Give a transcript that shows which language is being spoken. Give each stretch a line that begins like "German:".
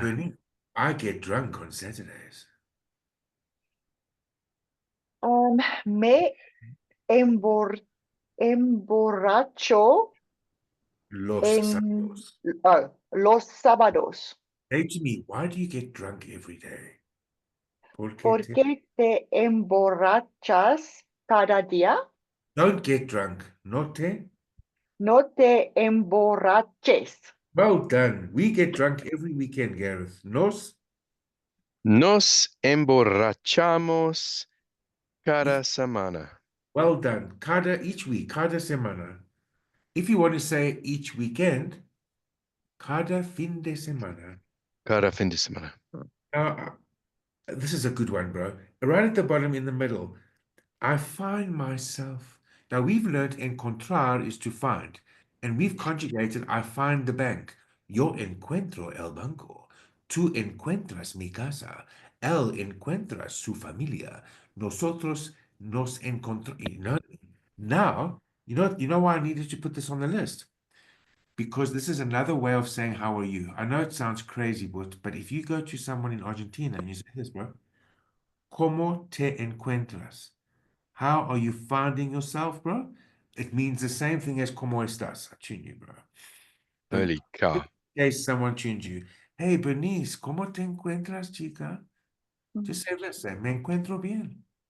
English: Bernie, I get drunk on Saturdays.
Spanish: Me emborracho Los en sábados. los sábados.
English: Say to me, why do you get drunk every day?
Spanish: ¿Por qué te emborrachas cada día?
English: Don't get drunk.
Spanish: No te. No te emborraches.
English: Well done. We get drunk every weekend, Gareth.
Spanish: Nos. Nos emborrachamos cada semana.
English: Well done. Each week,
Spanish: cada semana.
English: If you want to say each weekend,
Spanish: cada fin de semana. Cada fin de semana.
English: Now, this is a good one, bro. Right at the bottom in the middle, I find myself. Now, we've learned encontrar is to find, and we've conjugated I find the bank.
Spanish: Yo encuentro el banco. Tú encuentras mi casa. Él encuentra su familia. Nosotros nos encontramos.
English: Now, you know why I needed to put this on the list? Because this is another way of saying, how are you? I know it sounds crazy, but if you go to someone in Argentina and you say this, bro,
Spanish: ¿Cómo te encuentras?
English: How are you finding yourself, bro? It means the same thing as
Spanish: ¿Cómo estás?
English: I tune you, bro. But Holy cow. in case someone tunes you, hey, Bernice,
Spanish: ¿cómo te encuentras, chica?
English: Just say, listen,
Spanish: me encuentro bien.